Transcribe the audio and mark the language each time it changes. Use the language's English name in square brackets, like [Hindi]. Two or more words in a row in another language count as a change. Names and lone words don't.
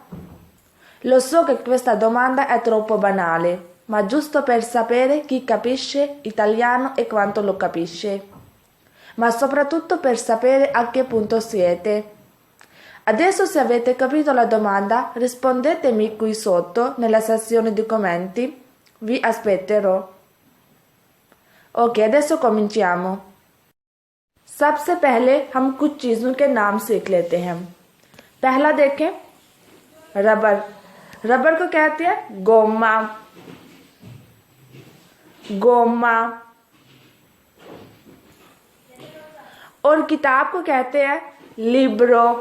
[Italian] Lo so che questa domanda è troppo banale, ma giusto per sapere chi capisce italiano e quanto lo capisce, ma soprattutto per sapere a che punto siete. Adesso, se avete capito la domanda, rispondetemi qui sotto nella sezione di commenti. Vi aspetterò. Ok, adesso cominciamo. [Hindi] सबसे पहले हम कुछ चीज़ों के नाम सीख लेते हैं। पहला देखें, रबर। रबर को कहते हैं गोमा। गोमा। और किताब को कहते हैं लिब्रो।